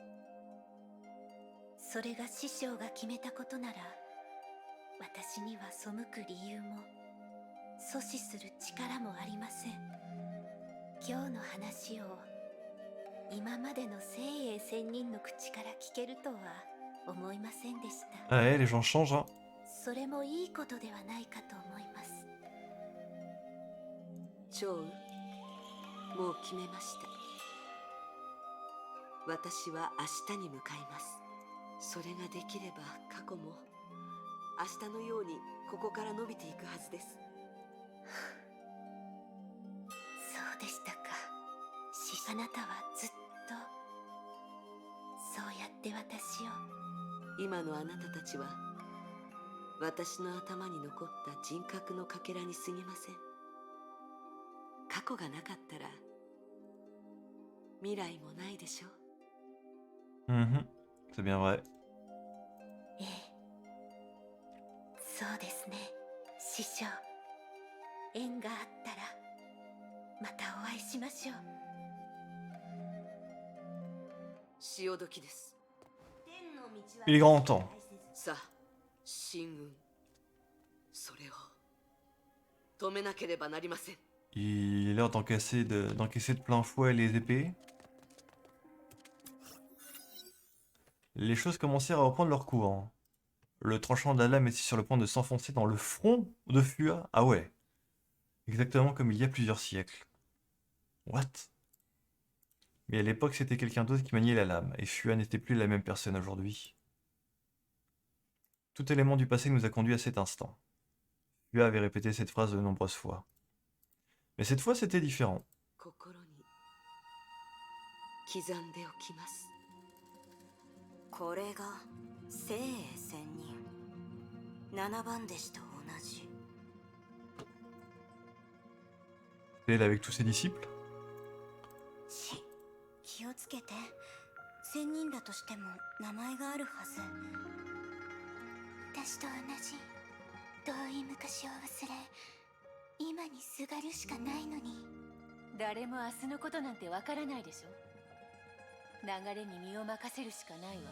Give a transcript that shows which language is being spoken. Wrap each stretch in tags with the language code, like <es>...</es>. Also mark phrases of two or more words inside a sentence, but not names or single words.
<ja>それが師匠が決めたことなら、私には背く理由も阻止する力もありません。今日の話を今までの精鋭仙人の口から聞けるとは思いませんでした。</ja> <fr>Ouais, les gens changent, hein.</fr> <ja>それもいいことではないかと思います。趙雲、もう決めました。私は明日に向かいます。それができれば過去も明日のようにここから伸びていくはずです。そうでしたか。あなたはずっとそうやって私を。今のあなたたちは私の頭に残った人格のかけらに過ぎません。過去がなかったら未来もないでしょう。</ja> <fr>C'est bien vrai.</fr> <ja>ええ、そうですね、師匠。縁があったらまたお会いしましょう。潮時です。</ja> <fr>Il est grand temps.</fr> <ja>さあ、神運、それを止めなければなりません。</ja> <fr>Il est l'heure d'encaisser de plein fouet les épées. Les choses commencèrent à reprendre leur cours. Le tranchant de la lame était sur le point de s'enfoncer dans le front de Fua. Ah ouais. Exactement comme il y a plusieurs siècles.</fr> <en>What?</en> <fr>Mais à l'époque, c'était quelqu'un d'autre qui maniait la lame, et Fua n'était plus la même personne aujourd'hui. Tout élément du passé nous a conduit à cet instant. Fua avait répété cette phrase de nombreuses fois. Mais cette fois, c'était différent.</fr> <ja>心に刻んでおきます。これが聖英仙人7番弟子と同じ。</ja> <fr>Elle avec tous ses disciples?</fr> <ja>気をつけて。仙人だとしても名前があるはず。私と同じ遠い昔を忘れ今にすがるしかないのに。誰も明日のことなんてわからないでしょ。流れに身を任せるしかないわ。</ja>